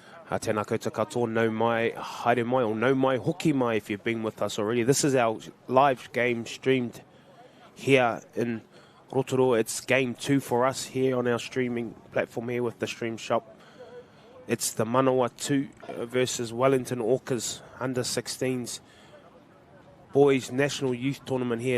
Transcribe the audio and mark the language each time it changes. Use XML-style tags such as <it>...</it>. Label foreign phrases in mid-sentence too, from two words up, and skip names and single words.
<mi>Tēnā koutou katoa, nau mai, haere mai, or nau mai, hoki mai</mi> <en>if you've been with us already. This is our live game streamed here in Rotorua. It's game 2 for us here on our streaming platform here with the Stream Shop. It's the Manawatu versus Wellington Orcas under 16s boys national youth tournament here.</en>